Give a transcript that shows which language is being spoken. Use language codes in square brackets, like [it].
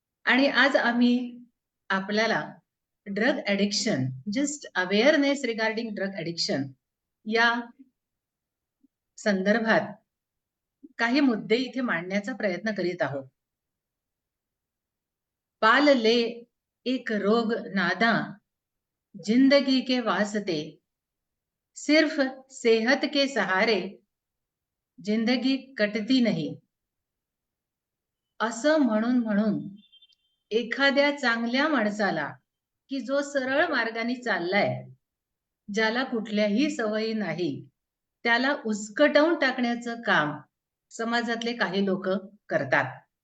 [mr] आणि आज आम्ही आपल्याला drug addiction, [en] just awareness regarding drug addiction [mr] या संदर्भात काही मुद्दे इथे मांडण्याचा प्रयत्न करीत आहोत. [hi] पाल ले एक रोग नादा, जिंदगी के वास्ते, सिर्फ सेहत के सहारे जिंदगी कटती नाही. [mr] असं म्हणून म्हणून एखाद्या चांगल्या माणसाला की जो सरळ मार्गाने चाललाय, ज्याला कुठल्याही सवयी नाही, त्याला उस्कटवून टाकण्याचं काम समाजातले काही लोक करतात.